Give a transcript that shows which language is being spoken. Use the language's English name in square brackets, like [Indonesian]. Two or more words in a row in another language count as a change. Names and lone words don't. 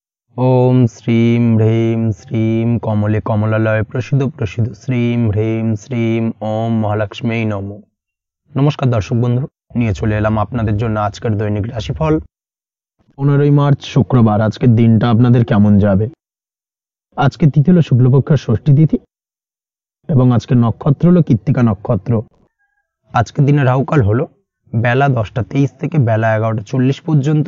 [Sanskrit] ओम श्रीं ह्रीं श्रीं कमले कमलालय प्रसिद्ध प्रसिद्ध श्रीं ह्रीं श्रीं ओम महालक्ष्मी नमो। [Bangla] নমস্কার দর্শক বন্ধু, নিয়ে চলে এলাম আপনাদের জন্য আজকের দৈনিক রাশিফল 15 মার্চ শুক্রবার। আজকের দিনটা আপনাদের কেমন যাবে? আজকে তিথি হলো শুক্লপক্ষের ষষ্ঠী তিথি এবং আজকের নক্ষত্র হলো কৃত্তিকা নক্ষত্র। আজকের দিনে রাহুকাল হলো বেলা 10টা 23 থেকে বেলা 11টা 40 পর্যন্ত।